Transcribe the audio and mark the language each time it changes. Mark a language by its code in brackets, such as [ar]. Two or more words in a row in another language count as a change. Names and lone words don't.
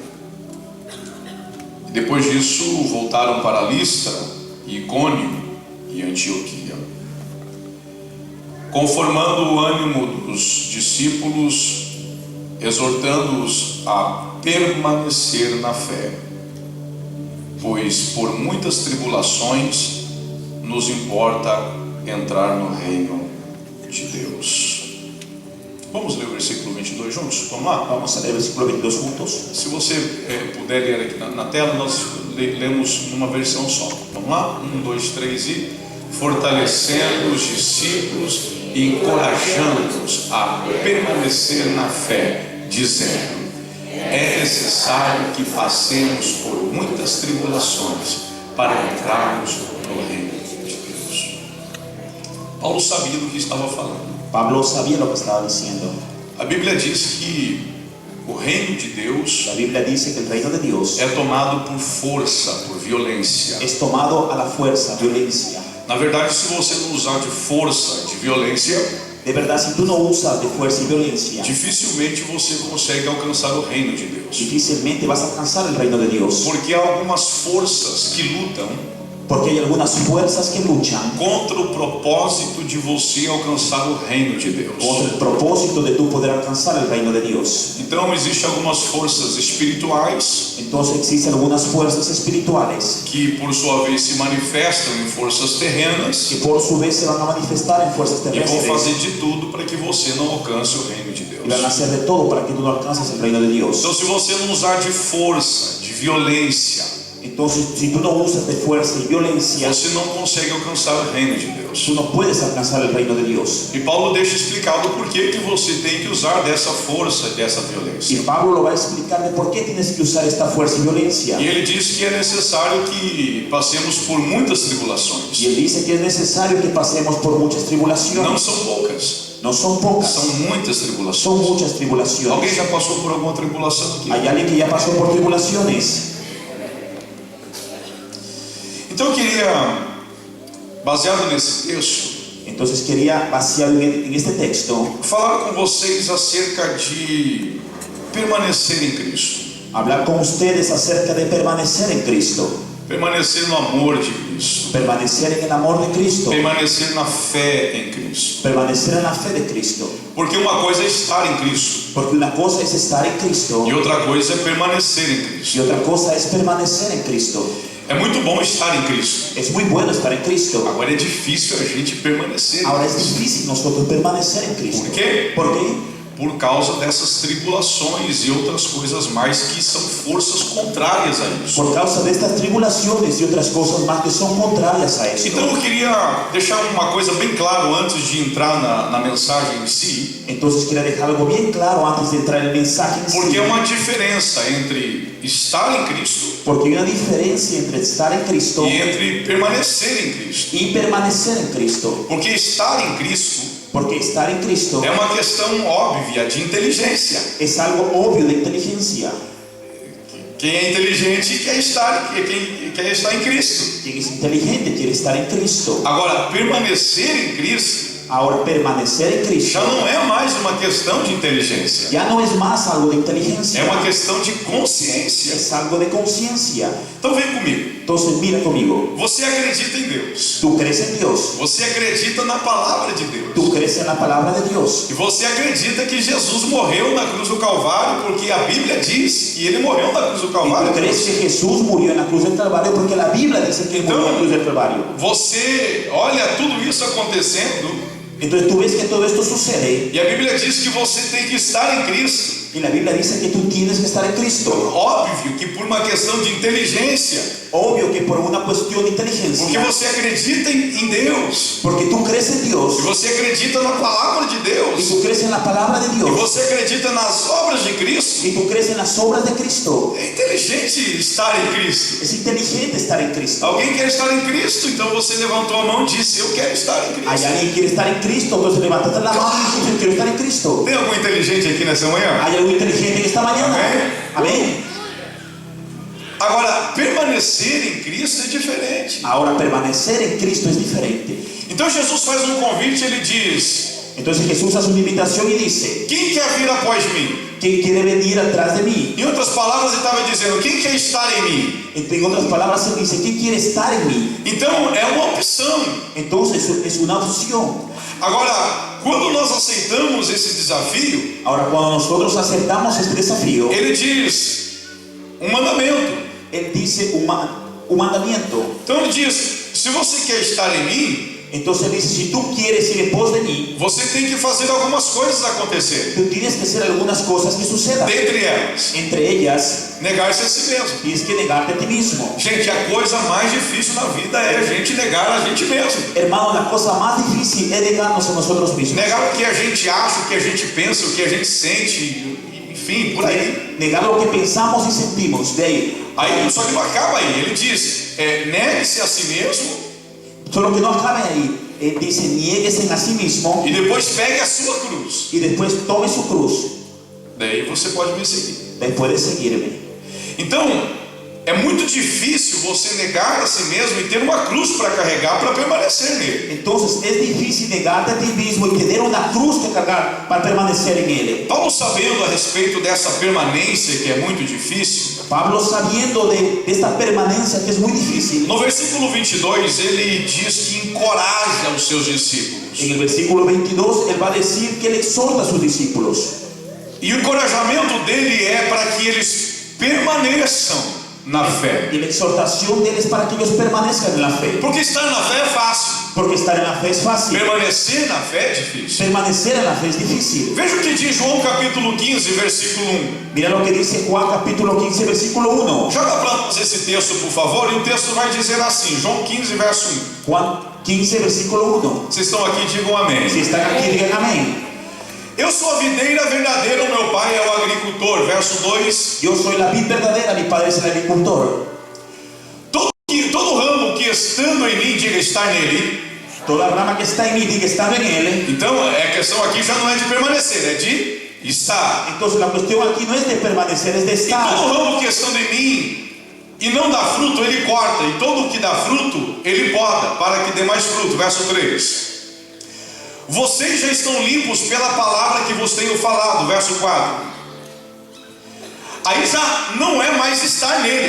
[pt] Depois disso voltaram para Listra, Icônio e Antioquia, conformando o ânimo dos discípulos, exortando-os a permanecer na fé, pois por muitas tribulações nos importa entrar no reino de Deus. Vamos ler o versículo 22 juntos? Vamos lá? [es] Vamos a leer el versículo 22 juntos. [pt] Se você puder ler aqui na tela, nós lemos numa versão só. Vamos lá? 1, 2, 3 e... fortalecendo os discípulos e encorajando-os a permanecer na fé, dizendo: é necessário que passemos por muitas tribulações para entrarmos no reino de Deus. Paulo sabia do que estava falando. [es] Pablo sabía lo que estaba diciendo. [pt] A Bíblia diz que o reino de Deus [es] La Biblia dice que el reino de Dios [pt] é tomado por força, por violência. [es] es tomado a la fuerza, violencia. [pt] Na verdade, se você não usar de força, de violência, [es] De verdad, si tú no usas de fuerza y violencia, [pt] dificilmente você consegue alcançar o reino de Deus. [es] difícilmente vas a alcanzar el reino de Dios. [pt] Porque há algumas forças que lutam [es] Porque hay algunas fuerzas que luchan [pt] contra o propósito de você alcançar o reino de Deus. [es] contra el propósito de tú poder alcanzar el reino de Dios. [pt] Então existem algumas forças espirituais [es] Entonces existen algunas fuerzas espirituales [pt] que por sua vez se manifestam em forças terrenas [es] que por su vez se van a manifestar en fuerzas [pt] e vão fazer [es] terrestres [pt] de tudo para que você não alcance o reino de Deus. [es] y van a hacer de todo para que tú no alcances el reino de Dios. [pt] Então, se você não usar de força, de violência, [es] Entonces, si tú no usas de fuerza y violencia, [pt] você não consegue alcançar o reino de Deus. [es] tú no puedes alcanzar el reino de Dios. [pt] E Paulo deixa explicado por que você tem que usar dessa força, dessa [es] Y [pt] violência. [es] Pablo lo va a explicar de por qué tienes que usar esta fuerza y violencia. [pt] E ele diz que é necessário que passemos por muitas tribulações. [es] Y él dice que es necesario que pasemos por muchas [pt] Não [es] tribulaciones. [pt] são poucas, [es] No son pocas, [pt] são muitas [es] son [pt] tribulações. [es] muchas [pt] Alguém [es] tribulaciones. [pt] já passou por alguma tribulação aqui? [es] Hay alguien que ya pasó por tribulaciones. [pt] Então eu queria, baseado nesse texto, [es] Entonces quería, baseado en este texto, [pt] falar com vocês acerca de permanecer em Cristo. [es] hablar con ustedes acerca de permanecer en Cristo, [pt] Permanecer no amor de Cristo. [es] permanecer en el amor de Cristo, [pt] Permanecer na fé em Cristo. [es] permanecer en la fe de Cristo. [pt] Porque uma coisa é estar em Cristo [es] Porque una cosa es estar en Cristo [pt] e outra coisa é permanecer em [es] y [pt] Cristo. [es] otra cosa es permanecer en Cristo. [pt] É muito bom estar em Cristo. [es] Es muy bueno estar en Cristo. [pt] Agora é difícil a gente permanecer. [es] Ahora es difícil nosotros permanecer en Cristo. [pt] Por quê? [es] ¿Por qué? [pt] Por causa dessas tribulações e outras coisas mais que são forças contrárias a isso. [es] Por causa de estas tribulaciones y otras cosas más que son contrarias a esto. [pt] Então eu queria deixar uma coisa bem claro antes de entrar na mensagem em si, [es] Entonces quiero dejar algo bien claro antes de entrar en el mensaje en [pt] porque [es] sí. [pt] é uma diferença entre estar em Cristo [es] Porque hay una diferencia entre estar en Cristo [pt] e entre permanecer em Cristo. [es] y permanecer en Cristo. [pt] Porque estar em Cristo [es] Porque estar en Cristo [pt] é uma questão óbvia de inteligência. [es] es algo obvio de inteligencia. [pt] Quem é inteligente quer estar em Cristo. [es] Quien es inteligente quiere estar en Cristo. [pt] Agora, permanecer em Cristo [es] Ahora, permanecer en Cristo [pt] já não é mais uma questão de inteligência. [es] ya no es más algo de inteligencia, [pt] É uma questão de consciência. [es] es algo de conciencia. [pt] Então vem comigo. [es] Entonces mira conmigo, [pt] Você acredita em Deus. [es] tú crees en Dios, [pt] Você acredita na palavra de Deus. [es] tú crees en la palabra de Dios, [pt] E você acredita que Jesus morreu na cruz do Calvário, porque a Bíblia diz que ele morreu na cruz do [es] y [pt] Calvário. [es] tú crees que Jesús murió en la cruz del Calvario porque la Biblia dice que él murió en la cruz del Calvario. [pt] Você olha tudo isso acontecendo [es] Entonces tú ves que todo esto sucede [pt] E a Bíblia diz que você tem que estar em Cristo. [es] y la Biblia dice que tú tienes que estar en Cristo. [pt] Óbvio que por uma questão de inteligência, [es] Obvio que por una cuestión de [pt] porque [es] inteligencia, [pt] você acredita em Deus, [es] porque tú crees en [pt] e [es] Dios [pt] você acredita na palavra de [es] y [pt] Deus, [es] tú crees en la palabra de [pt] e [es] Dios [pt] você acredita nas obras de Cristo. [es] y tú crees en las obras de Cristo. [pt] É inteligente estar em Cristo. [es] Es inteligente estar en Cristo. [pt] Alguém quer estar em Cristo, então você levantou a mão e disse: eu quero estar em [es] Hay [pt] Cristo. [es] alguien que quiere estar en Cristo, entonces levantate la mano y dices, yo quiero estar en Cristo. Tem algum inteligente aqui nessa manhã? Hay algo inteligente en esta mañana. Amén. [pt] Agora, permanecer em Cristo é diferente. [es] Ahora, permanecer en Cristo es diferente. [pt] Então Jesus faz um convite, ele diz: [es] Entonces Jesús hace una invitación y dice, [pt] quem quer vir após mim? [es] ¿quién quiere venir atrás de mí? [pt] Em outras palavras, ele estava dizendo: quem quer estar em mim? [es] En otras palabras, él dice, ¿quién quiere estar en mí? [pt] Então é uma opção. [es] Entonces es una opción. [pt] Agora, quando nós aceitamos esse desafio, [es] Ahora, cuando nosotros aceptamos este desafío, [pt] ele diz um mandamento. [es] él dice un mandamiento. [pt] Então ele diz: se você quer estar em mim, [es] Entonces él dice, si tú quieres ir en pos de mí, [pt] você tem que fazer algumas coisas acontecer. [es] tú tienes que hacer algunas cosas que sucedan. [pt] Dentre elas, [es] Entre ellas, [pt] negar-se a si mesmo. [es] tienes que negarte a ti mismo. [pt] Gente, a coisa mais difícil na vida é a gente negar a gente mesmo. [es] Hermano, la cosa más difícil es negarnos a nosotros mismos. [pt] Negar o que a gente acha, o que a gente pensa, o que a gente sente, enfim, por aí. [es] Negar lo que pensamos y sentimos. De ahí. [pt] Aí, só que não acaba aí. Ele diz: negue-se a si mesmo [es] Solo que no acabe ahí. Él dice, niéguese a sí mismo [pt] e depois pegue a sua cruz. [es] y después tome su cruz. [pt] Daí você pode me seguir. [es] Después de seguirme. [pt] Então, é muito difícil você negar a si mesmo e ter uma cruz para carregar para permanecer nele. [es] Entonces es difícil negarte a ti mismo y tener una cruz que cargar para permanecer en él. [pt] Paulo, sabendo a respeito dessa permanência que é muito difícil, [es] Pablo, sabiendo de esta permanencia que es muy difícil, [pt] no versículo 22 ele diz que encoraja os seus discípulos. [es] en el versículo 22 él va a decir que él exhorta a sus discípulos. [pt] E o encorajamento dele é para que eles permaneçam na fé. [es] Y la exhortación de él es para que ellos permanezcan en la fe. [pt] Porque estar na fé é fácil, [es] Porque estar en la fe es fácil. [pt] permanecer na fé é difícil. [es] Permanecer en la fe es difícil. [pt] Veja o que diz João capítulo 15, versículo 1. [es] Mira lo que dice Juan capítulo 15 versículo 1. [pt] Joga para nós esse texto, por favor, e o texto vai dizer assim, João 15, verso 1. [es] Juan 15 versículo 1. [pt] Vocês estão aqui, digam amém. [es] Si están aquí, digan amén. [pt] Eu sou a videira verdadeira, o meu pai é o agricultor. Verso 2. [es] Yo soy la vid verdadera, mi padre es el agricultor. [pt] Todo ramo que estando em mim, diga estar nele. [es] Toda rama que está en mí, diga estar en él. [pt] Então, a questão aqui já não é de permanecer, é de estar. [es] Entonces la cuestión aquí no es de permanecer, es de [pt] E [es] estar. [pt] todo ramo que estando em mim e não dá fruto, ele corta. E todo o que dá fruto, ele poda, para que dê mais fruto. Verso 3. Vocês já estão limpos pela palavra que vos tenho falado. Verso 4. Aí já não é mais estar nele.